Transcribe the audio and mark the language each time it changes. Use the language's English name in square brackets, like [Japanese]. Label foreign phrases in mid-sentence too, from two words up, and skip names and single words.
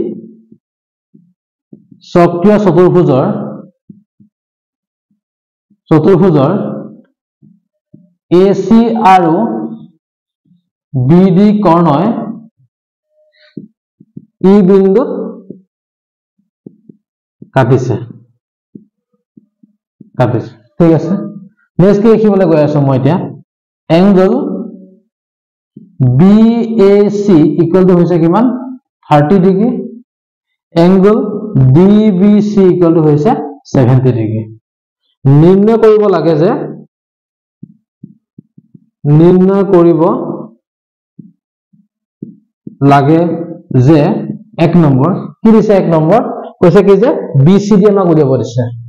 [Assamese] চক্ৰীয় চতুৰ্ভুজৰ AC আৰু BD কৰ্ণই ই বিন্দুত কাটিছে ঠিক আছে নেক্সট কি লিখিবলৈ গৈ আছো মই এতিয়া angle BAC [English] equal to [Assamese] হৈছে কিমান 30 ডিগ্ৰী [English] angle DBC equal to [Assamese] হৈছে 70 ডিগ্ৰী নিৰ্ণয় কৰিব লাগে যে এক নম্বৰ কি দিছে এক নম্বৰ কৈছে কি যে BCD আমাক উলিয়াব দিছে